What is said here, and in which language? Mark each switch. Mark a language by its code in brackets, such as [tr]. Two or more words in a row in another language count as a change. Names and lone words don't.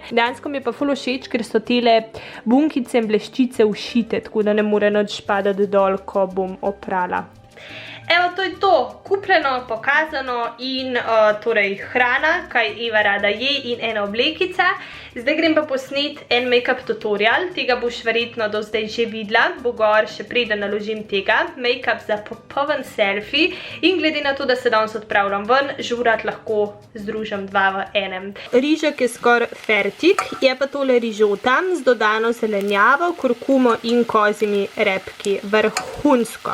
[sl] Dejansko mi je pa ful všeč, ker so tele bunkice in bleščice ušite, tako da ne more nič padati dol, ko bom oprala. Evo, to je to, kupljeno, pokazano in torej hrana, kaj Eva rada je in ena oblekica. Zdaj grem pa posnet en [en] make-up tutorial, [sl] tega boš verjetno do zdaj že videla, bo gor še preden naložim tega. Make-up za popoln selfie in glede na to, da se danes odpravljam ven, žurat lahko združim dva v enem. Rižek je skoraj fertik, je pa tole rižota z dodano zelenjavo, kurkumo in kozjimi repki, vrhunsko.